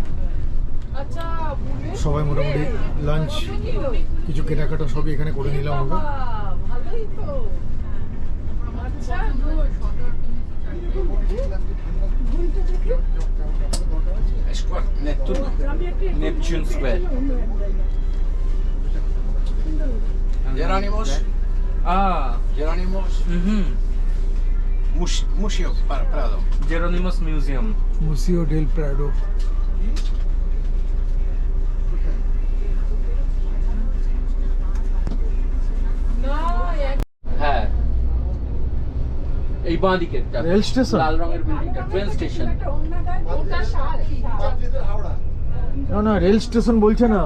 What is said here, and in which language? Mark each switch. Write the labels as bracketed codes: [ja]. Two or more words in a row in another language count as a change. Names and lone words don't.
[bn] সবাই মোটামুটি লাঞ্চ, কিছু কেনাকাটা সবই এখানে করে নিলাম আমরা। নেপচুন স্কোয়ার। Jerónimos. Jerónimos. Museo Prado. Jerónimos Museum. Museo del Prado. হ্যাঁ, এই বাঁ দিকেরটা রেল স্টেশন, লাল রঙের বিল্ডিংটা [en] train station. [bn] না না, রেল স্টেশন বলছে না,